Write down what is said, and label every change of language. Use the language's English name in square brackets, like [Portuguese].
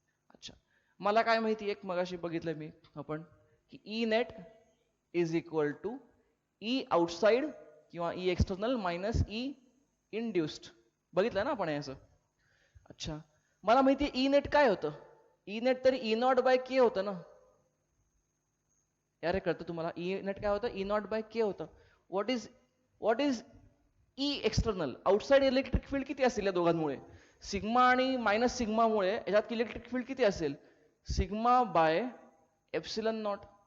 [Marathi] अच्छा, मला काय माहिती, एक मगाशी बघितलं मी आपण की [English] E net is equal to E outside किंवा E external minus E induced. [Marathi] बघितलं ना आपण याचं. अच्छा, मला माहिती आहे ई नेट काय होतं. ई नेट तरी ई नॉट बाय के होतं ना. यारे कळतं तुम्हाला, ई नेट काय होतं, ई नॉट बाय के होतं. [English] what is E external, [Marathi] outside electric field किती असेल या दोघांमुळे, सिग्मा आणि मायनस सिग्मामुळे याच्यात इलेक्ट्रिक फील्ड किती असेल, सिग्मा बाय एप्सिलॉन नॉट.